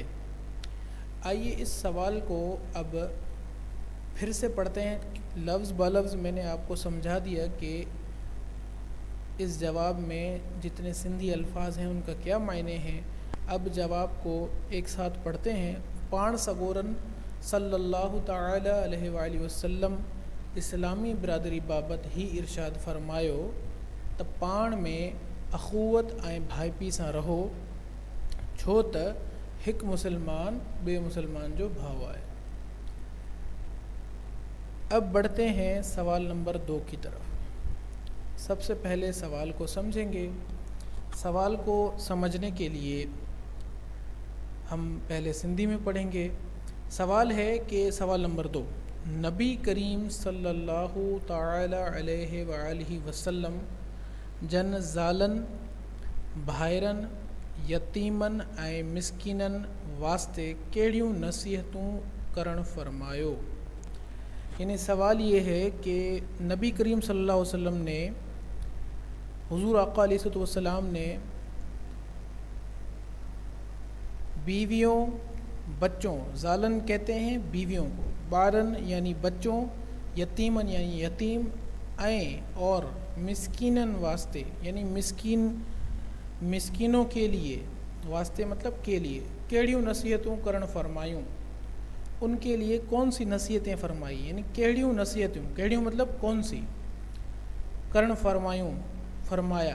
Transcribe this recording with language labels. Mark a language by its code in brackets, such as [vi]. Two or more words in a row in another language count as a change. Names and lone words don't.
[ur] آئیے اس سوال کو اب پھر سے پڑھتے ہیں، لفظ بلفظ میں نے آپ کو سمجھا دیا کہ اس جواب میں جتنے سندھی الفاظ ہیں ان کا کیا معنی ہیں۔ اب جواب کو ایک ساتھ پڑھتے ہیں۔ [sd] پان سگورن [ar] صلی اللہ تعالی علیہ وآلہ وسلم [sd] اسلامی برادری بابت ہی ارشاد فرمایو त पाण में अखुवत ऐं भाइपी सां रहो, छो त हिकु मुसलमान ॿिए मुसलमान जो भाउ आहे۔ [ur] اب بڑھتے ہیں سوال نمبر 2 کی طرف۔ سب سے پہلے سوال کو سمجھیں گے۔ سوال کو سمجھنے کے لیے ہم پہلے سندھی میں پڑھیں گے۔ سوال ہے کہ سوال نمبر 2، [sd] نبی کریم [ar] صلی اللہ تعالی علیہ وآلہ وسلم [sd] جن ज़ालनि भाइरनि यतीमनि ऐं मिसकीननि वास्ते कहिड़ियूं नसीहतूं करणु फरमायो। [ur] یعنی سوال یہ ہے کہ نبی کریم [ar] صلی اللہ علیہ وسلم [ur] نے، حضور آقا [ar] علیہ الصلوۃ والسلام [ur] نے بیویوں، بچوں، ذالن کہتے ہیں بیویوں کو، بارن یعنی بچوں، یتیمن یعنی یتیم، اور [sd] مسکینن واسطے [ur] یعنی مسکینوں کے لیے، واسطے مطلب کے لیے، [sd] کیڑیوں نصیحتوں کرن فرمایوں، [ur] ان کے لیے کون سی نصیحتیں فرمائی، یعنی [sd] کیڑیوں نصیحتوں، [ur] کیڑیوں مطلب کون سی، [sd] کرن فرمایوں [ur] فرمایا۔